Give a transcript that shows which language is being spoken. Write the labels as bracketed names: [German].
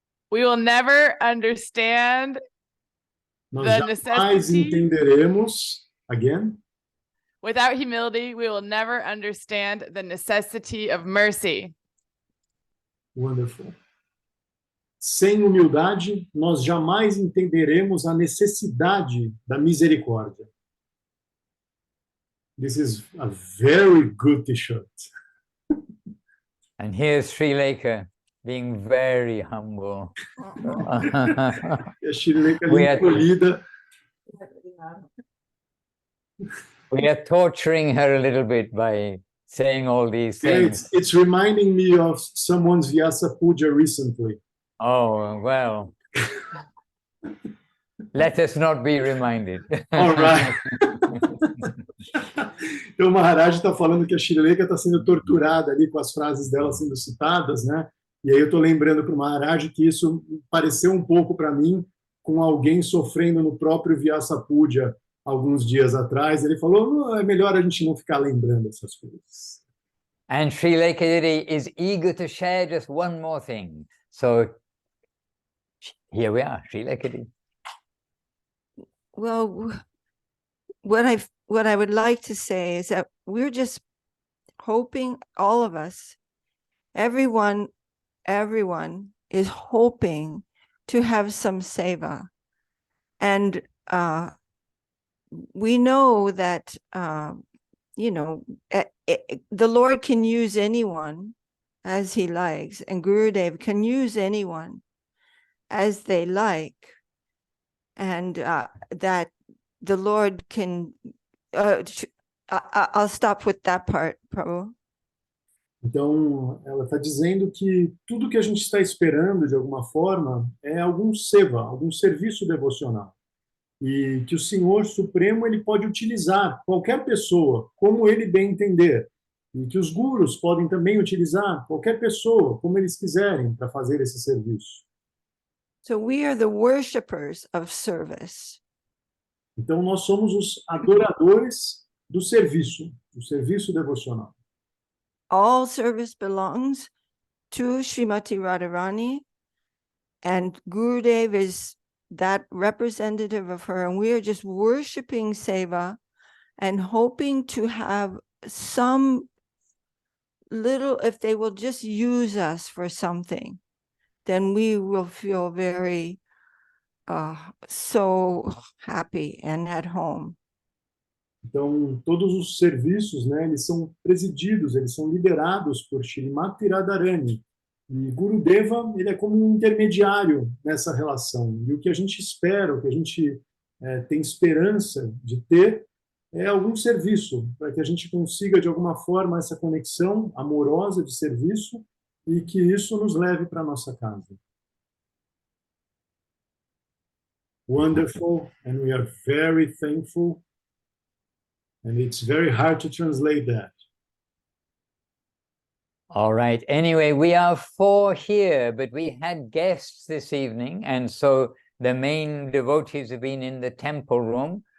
[English] we will never understand [Portuguese] nós [English] the [Portuguese] jamais [English] necessity. [Portuguese] entenderemos, [English] again, Without humility, we will never understand the necessity of mercy. wonderful. [Portuguese] Sem humildade, nós jamais entenderemos a necessidade da misericórdia. [English] This is a very good t-shirt. And here's Srileka being very humble. [Portuguese] E a Srileka [English] We are- [Portuguese] encolhida. [English] We are torturing her a little bit by saying all these things. It's reminding me of someone's Vyasa Puja recently. Oh, well. Let us not be reminded. All right. [Portuguese] Então, o Maharaj está falando que a Srileka está sendo torturada ali com as frases dela sendo citadas, né? E aí eu estou lembrando para o Maharaj que isso pareceu um pouco para mim com alguém sofrendo no próprio Vyasa Puja alguns dias atrás. Ele falou, é melhor a gente não ficar lembrando essas coisas. [English] And Srileka Devi is eager to share just one more thing. So here we are, Srileka Devi. Well, what I would like to say is that we're just hoping, all of us, everyone is hoping to have some seva. And we know that, the Lord can use anyone as he likes, and Gurudev can use anyone as they like. And that the Lord can, I'll stop with that part, Prabhu. [Portuguese] Então, ela está dizendo que tudo que a gente está esperando, de alguma forma, é algum seva, algum serviço devocional. E que o Senhor Supremo ele pode utilizar qualquer pessoa, como ele bem entender. E que os gurus podem também utilizar qualquer pessoa, como eles quiserem, para fazer esse serviço. [English] So we are the worshipers of service. [Portuguese] Então, nós somos os adoradores do serviço devocional. [English] All service belongs to Srimati Radharani, and Gurudev is that representative of her, and we are just worshiping seva and hoping to have some little, if they will just use us for something, then we will feel very so happy and at home. [Portuguese] Então, todos os serviços, né, eles são presididos, eles são liderados por Srimati Radharani. E Gurudeva, ele é como um intermediário nessa relação. E o que a gente espera, o que a gente tem esperança de ter, é algum serviço, para que a gente consiga, de alguma forma, essa conexão amorosa de serviço e que isso nos leve para a nossa casa. [English] Wonderful, and we are very thankful. And it's very hard to translate that. All right. Anyway, we are 4 here, but we had guests this evening, and so the main devotees have been in the temple room.